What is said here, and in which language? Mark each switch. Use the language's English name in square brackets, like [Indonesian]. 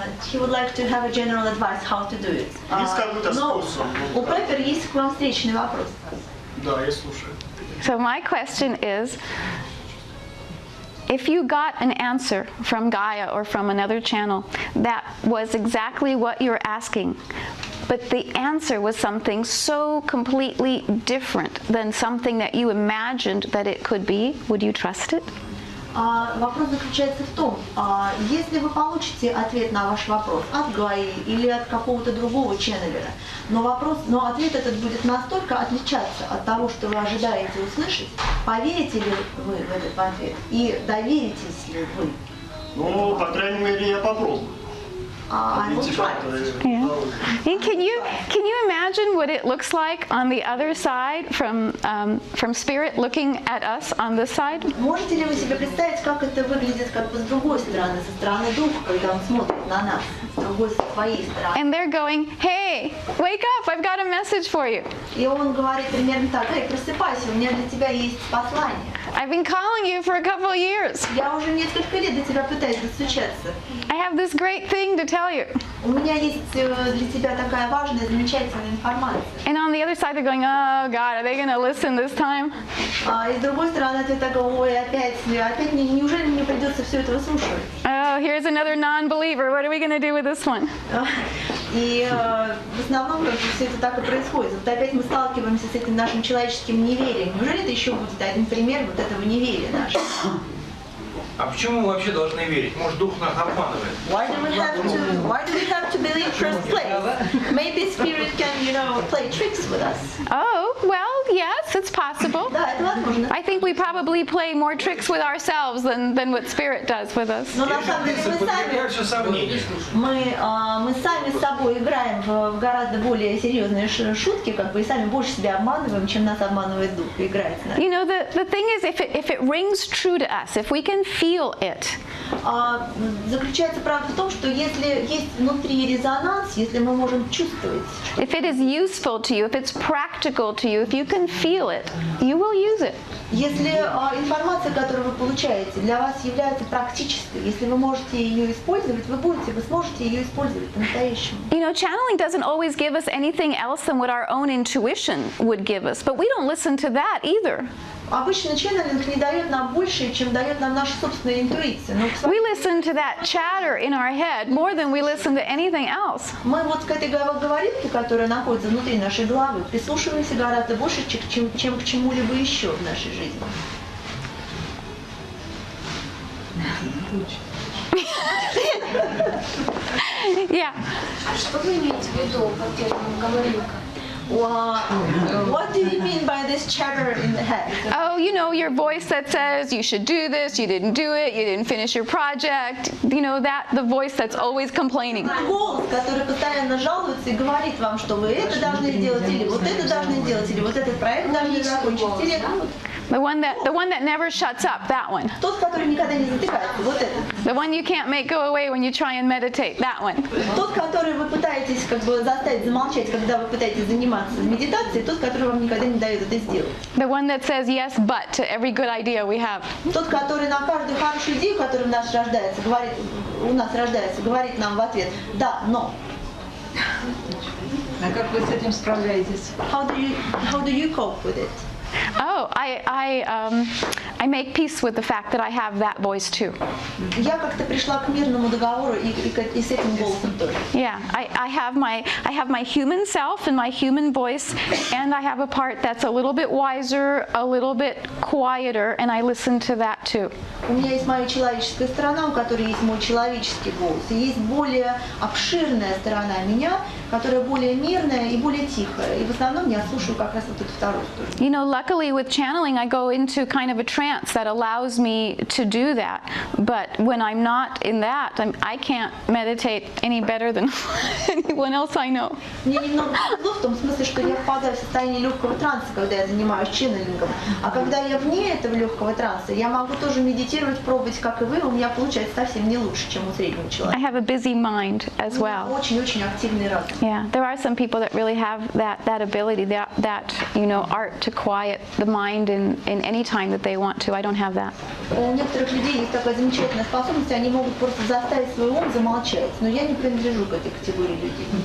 [English] He would like to have a general advice how to do it. [Russian] Есть какой-то способ? У Пеппер есть к вам встречный вопрос. Да, я слушаю. [English] So my question is, if you got an answer from Gaia or from another channel that was exactly what you're asking, but the answer was something so completely different than something that you imagined that it could be, would you trust it? [Russian] Вопрос заключается в том, если вы получите ответ на ваш вопрос от Гаи или от какого-то другого ченнелера, но ответ этот будет настолько отличаться от того, что вы ожидаете услышать, поверите ли вы в этот ответ и доверитесь ли вы? Ну, по крайней мере, я попробую. [English] I will try. Yeah. And can you imagine what it looks like on the other side from spirit looking at us on this side? [Russian] Можете ли вы себе представить, как это выглядит как бы с другой стороны, со стороны духа, когда он смотрит на нас, с другой, со своей стороны? [English] And they're going, hey, wake up, I've got a message for you. [Russian] И он говорит примерно так: эй, просыпайся, у меня для тебя есть послание. [English] I've been calling you for a couple of years. [Russian] Я уже несколько лет до тебя пытаюсь достучаться. [English] I have this great thing to tell you. [Russian] У меня есть для тебя такая важная, замечательная информация. [English] And on the other side they're going, oh God, are they going to listen this time? [Russian] И с другой стороны ты такой: ой, опять неужели мне придется все это выслушивать? [English] Oh, here's another non-believer. What are we going to do with this one? [Russian] И в основном все это так и происходит. Вот опять мы сталкиваемся с этим нашим человеческим неверием. Неужели это еще будет один пример вот этого неверия нашего? А почему мы вообще должны верить? Может, дух нас обманывает? [English] Why do we have to believe first place? Maybe spirit can, play tricks with us. Oh, well, yes, it's possible. [Russian] Да, это возможно. [English] I think we probably play more tricks with ourselves than what Spirit does with us. [Russian] Но на самом деле Подвергаются сомнению. мы сами с собой играем в гораздо более серьезные шутки, как бы, и сами больше себя обманываем, чем нас обманывает дух и играет с нами. [English] You know, the thing is, if it rings true to us, if we can feel it, [Russian] Заключается правда в том, что если есть внутри резонанс, если мы можем чувствовать, [English] if it is useful to you, if it's practical to you, if you can feel it, you will use it. [Russian] если информация, которую вы получаете, для вас является практической, если вы можете ее использовать, вы сможете ее использовать по-настоящему. [English] You know, channeling doesn't always give us anything else than what our own intuition would give us, but we don't listen to that either. [Russian] Обычно ченнелинг не дает нам больше, чем дает нам наша собственная интуиция. [English] We listen to that chatter in our head more than we listen to anything else. [Russian] Мы вот к этой говорилке, которая находится внутри нашей головы, прислушиваемся гораздо больше, чем к чему-либо еще в нашей жизни. [English] Yeah. [Russian] Что вы имеете в виду под термином говорилка? [English] What do you mean by this chatter in the head? Oh, you know, your voice that says you should do this, you didn't do it, you didn't finish your project. You know, the voice that's always complaining. [Russian] Голос, который постоянно жалуется и говорит вам, что вы это должны сделать, или вот это должны делать, или вот этот проект должны закончить, или [English] The one that never shuts up, that one. [Russian] тот, который никогда не затыкается, вот этот. [English] The one you can't make go away when you try and meditate, that one. [Russian] Тот, который вы пытаетесь как бы заставить замолчать, когда вы пытаетесь заниматься медитацией, тот, который вам никогда не дает это сделать. [English] The one that says yes, but to every good idea we have. [Russian] Тот, который на каждую хорошую идею, которая у нас рождается, говорит нам в ответ «да, но». А как вы с этим справляетесь? [English] How do you cope with it? Oh, I make peace with the fact that I have that voice too. [Russian] Я как-то пришла к мирному договору и с этим голосом тоже. [English] Yeah, I have my human self and my human voice, and I have a part that's a little bit wiser, a little bit quieter, and I listen to that too. [Russian] У меня есть моя человеческая сторона, у которой есть мой человеческий голос, и есть более обширная сторона меня, которая более мирная и более тихая. И в основном я слушаю как раз вот эту вторую сторону. [English] You know, luckily with channeling, I go into kind of a trance that allows me to do that. But when I'm not in that, I can't meditate any better than anyone else I know. [Russian] Мне немного повезло в том смысле, что я впадаю в состояние легкого транса, когда я занимаюсь ченнелингом. А когда я вне этого легкого транса, я могу тоже медитировать, пробовать, как и вы, у меня получается совсем не лучше, чем у среднего человека. [English] I have a busy mind as well. [Russian] Очень-очень активный разум. [English] Yeah, there are some people that really have that ability, that you know, art to quiet the mind in any time that they want to. I don't have that. [Russian] У некоторых людей есть такая замечательная способность, они могут просто заставить свой ум замолчать. Но я не принадлежу к этой категории людей.